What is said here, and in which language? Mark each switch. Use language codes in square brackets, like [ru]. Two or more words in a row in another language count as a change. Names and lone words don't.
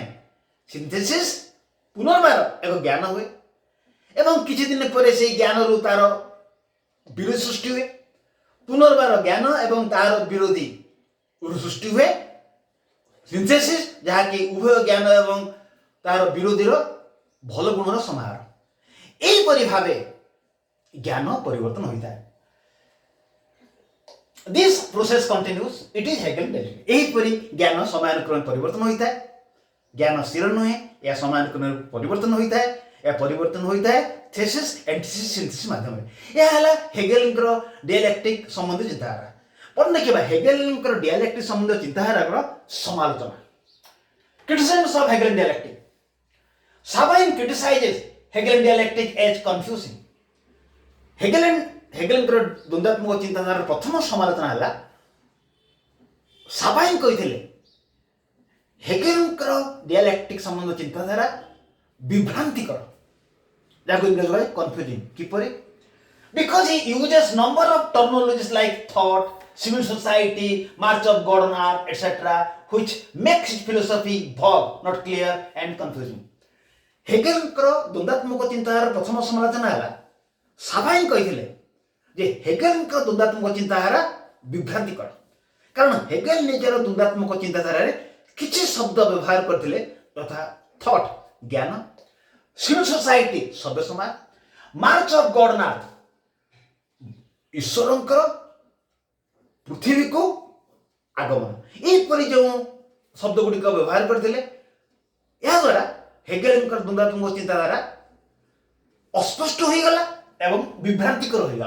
[or] ସିନ୍ଥେସିସ୍ ପୁନର୍ବାର ଏକ ଜ୍ଞାନ ହୁଏ ଏବଂ କିଛି ଦିନ ପରେ ସେହି ଜ୍ଞାନରୁ ତାର ବିରୋଧୀ ସୃଷ୍ଟି ହୁଏ, ପୁନର୍ବାର ଜ୍ଞାନ ଏବଂ ତାର ବିରୋଧୀ ସୃଷ୍ଟି ହୁଏ ସିନ୍ଥେସିସ୍, ଯାହାକି ଉଭୟ ଜ୍ଞାନ ଏବଂ ତାର ବିରୋଧୀର ଭଲ ଗୁଣର ସମାହାର। ଏହିପରି ଭାବେ ଜ୍ଞାନ ପରିବର୍ତ୍ତନ ହୋଇଥାଏ। [en] This process continues. It is Hegel dialectic. [or] ଏହିପରି ଜ୍ଞାନ ସମୟାନୁକ୍ରମେ ପରିବର୍ତ୍ତନ ହୋଇଥାଏ। ଜ୍ଞାନ ସ୍ଥିର ନୁହେଁ, ଏହା ସମୟାନୁକ୍ରମେ ପରିବର୍ତ୍ତନ ହୋଇଥାଏ। ଏହା ପରିବର୍ତ୍ତନ ହୋଇଥାଏ ଥେସିସ୍, ଏଣ୍ଟିଥେସିସ୍, ସିନ୍ଥେସିସ୍ ମାଧ୍ୟମରେ। ଏହା ହେଲା ହେଗେଲଙ୍କର ଡିଆଲେକ୍ଟିକ୍ ସମ୍ବନ୍ଧୀୟ ଚିନ୍ତାଧାରା। ପରେ ଦେଖିବା ହେଗେଲଙ୍କର ଡିଆଲେକ୍ଟିକ୍ ସମ୍ବନ୍ଧୀୟ ଚିନ୍ତାଧାରାର ସମାଲୋଚନା। [en] Criticisms of Hegelian dialectic. Sabine criticizes Hegelian dialectic as confusing. [or] Hegelian हेगेलଙ୍କର ଦ୍ୱନ୍ଦାତ୍ମକ ଚିନ୍ତାଧାରାର ପ୍ରଥମ ସମାଲୋଚନା ହେଲା ସାବାଇନ୍ କହିଥିଲେ ହେଗେଲଙ୍କର ଡିଆଲେକ୍ଟିକ୍ ସମ୍ବନ୍ଧ ଚିନ୍ତାଧାରା ବିଭ୍ରାନ୍ତିକର, ଯାହାକୁ ଇଂରେଜ ଭାଇ କନଫ୍ୟୁଜିଂ। କିପରି? [en] Because he uses number of terminologies like thought, civil society, march of God on earth, etc., which makes his philosophy vague, not clear and confusing. [or] ହେଗେଲଙ୍କର ଦ୍ୱନ୍ଦାତ୍ମକ ଚିନ୍ତାଧାରାର ପ୍ରଥମ ସମାଲୋଚନା ହେଲା ସାବାଇନ୍ କହିଥିଲେ ଯେ ହେଗେଲଙ୍କର ଦ୍ୱନ୍ଦାତ୍ମକ ଚିନ୍ତାଧାରା ବିଭ୍ରାନ୍ତିକର, କାରଣ ହେଗେଲ ନିଜର ଦ୍ୱନ୍ଦାତ୍ମକ ଚିନ୍ତାଧାରାରେ କିଛି ଶବ୍ଦ ବ୍ୟବହାର କରିଥିଲେ ତଥା ଥଟ୍ ଜ୍ଞାନ, [en] civil society [or] ସଭ୍ୟ ସମାଜ, [en] march of God on earth [or] ଈଶ୍ୱରଙ୍କର ପୃଥିବୀକୁ ଆଗମନ, ଏହିପରି ଯେଉଁ ଶବ୍ଦ ଗୁଡ଼ିକ ବ୍ୟବହାର କରିଥିଲେ, ଏହାଦ୍ୱାରା ହେଗେଲଙ୍କର ଦ୍ୱନ୍ଦାତ୍ମକ ଚିନ୍ତାଧାରା ଅସ୍ପଷ୍ଟ ହୋଇଗଲା ଏବଂ ବିଭ୍ରାନ୍ତିକର ହୋଇଗଲା।